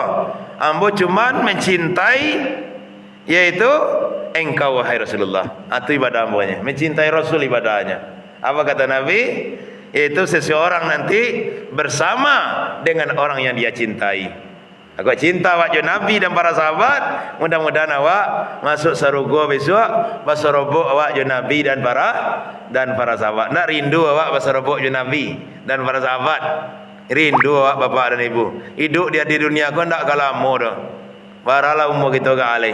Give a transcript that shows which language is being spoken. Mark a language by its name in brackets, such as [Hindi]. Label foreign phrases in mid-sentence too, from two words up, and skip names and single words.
[Indonesian] Ambo cuman mencintai yaitu engkau wahai Rasulullah. Itu ibadah ambonya. Mencintai Rasul ibadahnya. Apa kata Nabi? Yaitu seseorang nanti bersama dengan orang yang dia cintai. Aku cinta wajah Nabi dan para sahabat. [Minangkabau] Mudah-mudahan awak masuk surga besok basarobok awak wajah Nabi dan para sahabat. Nak rindu awak basarobok wajah Nabi dan para sahabat. Rindu awak bapa dan ibu. Hidup dia di dunia kau ndak kalamo dah. Baralah umur kita ke alai.